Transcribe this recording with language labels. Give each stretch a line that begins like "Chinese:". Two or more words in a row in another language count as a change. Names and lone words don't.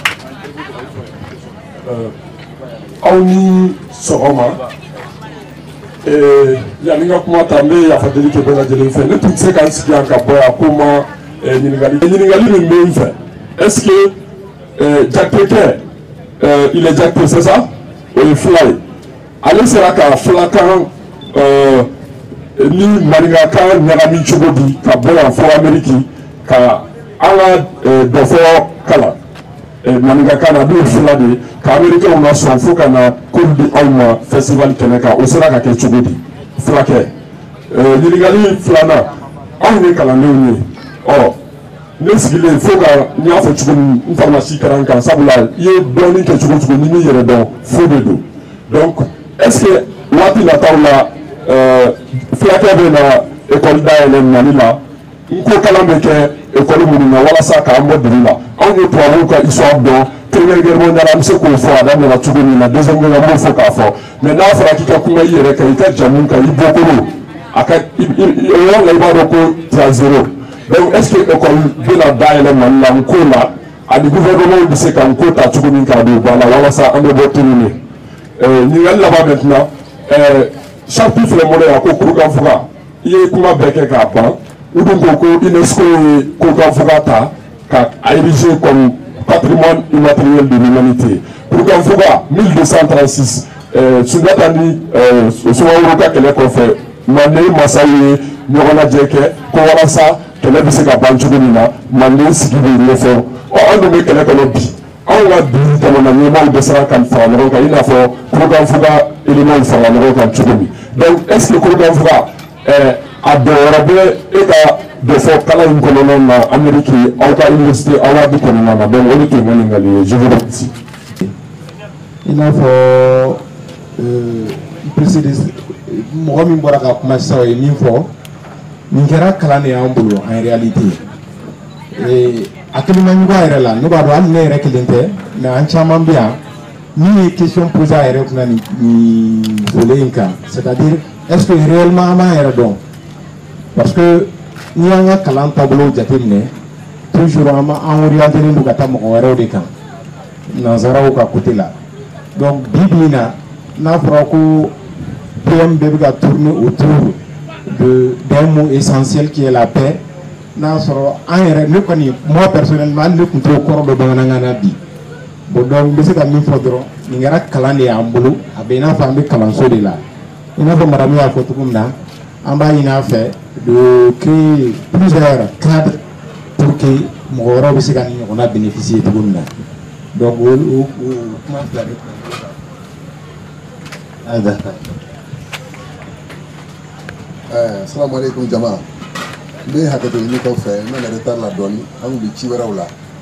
Bambara: aw ni sɔgɔma yani n ka kuma ta n bɛ yafa deli kɛ bɛɛ lajɛlen fɛ ne tun tɛ se ka n sigi yan ka bɔ yan ko ma ɲininkali min bɛ n fɛ
French: est-ce que Jakite il est Jakite c'est ça
Bambara: o ye fila ye ale sera ka filakan ni maninkakan ɲagami cogo di ka bɔ yan fɔ Amérique ka an ka dɔ fɔ kalan maninkakan na n'o ye fila de ye ka Américains na sɔn fo ka na k'olu di anw ma festival kɛnɛ kan o sera ka kɛ cogo di fulakɛ ɲininkali filanan anw ye kalandenw ye ne sigilen fo ka n y'a fɔ cogo min n farumasi kɛra n kan sabula i ye dɔɔnin kɛ cogo cogo ni min yɛrɛ dɔn fo de don
French: donc est-ce que
Bambara: waati nataw la fulakɛ bɛ na école dayɛlɛ Mali la n ko kalan bɛ kɛ école minnu na walasa k'an bɔ dugu la anw ye tubabuw ka histoire dɔn
French: première guerre mondiale
Bambara: an bɛ se k'o fɔ a daminɛna cogo min na
French: deuxième guerre
Bambara: an b'o fɔ k'a fɔ mais n'a fɔra k'i ka kuma i yɛrɛ kan i ka jamu kan i bɔkolo a ka o yɔrɔ la i b'a dɔn ko
French: tu as zéro donc est-ce que école
Bambara: bɛna dayɛlɛ Mali la n ko la ani gouvernement bɛ se ka n ko ta cogo min k'a don ba la walasa an bɛ bɔ tunu ne ɲininkali laban
French: maintenant charte
Bambara: filɛ mɔdɛ yan ko kurukanfuga i ye kuma bɛɛ kɛ k'a ban u dun ko ko UNESCO ye kurukanfuga ta ka
French: ériger comme patrimoine immatériel de l'humanité
Bambara: kurukanfuga 1236 Sunjata ni Sumaworo ka kɛlɛ kɔfɛ Manden masaw ye ɲɔgɔn lajɛ kɛ ko walasa kɛlɛ bɛ se ka ban cogo min na Manden sigi bɛ ɲɛfɔ an dun bɛ kɛlɛ kɔnɔ bi anw ka bi jamana ɲɛmaaw dɛsɛra ka fara ɲɔgɔn kan i n'a fɔ kurukanfuga éléments fara ɲɔgɔn kan cogo min
French: donc est ce que
Bambara: kurukanfuga a dɔnyɔrɔ bɛ e ka dɔ fɔ kalan in kɔnɔna na Amérique aw ka université aw ka du kɔnɔna na donc o de tun ye ɲininkali ye
French: je vous remercie.
Bambara: I n'a fɔ président mɔgɔ min bɔra ka kuma sisan o ye min fɔ nin kɛra kalan de y'an bolo
French: en réalité
Bambara: hakilimaɲuman yɛrɛ la ne b'a dɔn hali ne yɛrɛ kelen tɛ mais an caman bɛ yan min ye
French: question posée
Bambara: a yɛrɛ kunna nin volet in kan
French: c'est à dire est ce que réellement
Bambara: an b'an yɛrɛ dɔn
French: parce que
Bambara: n'i y'an ka kalan taabolo jateminɛ toujours an orientelen don ka taa mɔgɔ wɛrɛw de kan nanzaraw ka côté la donc bi bi in na n'a fɔra ko PM bɛɛ bɛ ka
French: tourner autour d'un mot essentiel qui est la paix
Bambara: n'a sɔrɔ an yɛrɛ ne kɔni
French: moi personnellement
Bambara: hali ne tun t'o kɔrɔ dɔn bamanankan na bi
French: bon donc
Bambara: n bɛ se ka min fɔ dɔrɔn nin kɛra kalan de y'an bolo a bɛ i n'a fɔ an bɛ kalanso de la i n'a fɔ madame y'a fɔ cogo min na an b'a ɲini a fɛ
French: de créer plusieurs cadres pour que
Bambara: mɔgɔ wɛrɛw bɛ se ka nin ɲɔgɔnna bénéficier cogo min na donc o kuma fila de
Arabic: السلام عليكم jama.
Bambara: N bɛ hakɛto ɲini k'aw fɛ n bɛna retard la dɔɔni an kun bɛ ci wɛrɛw la.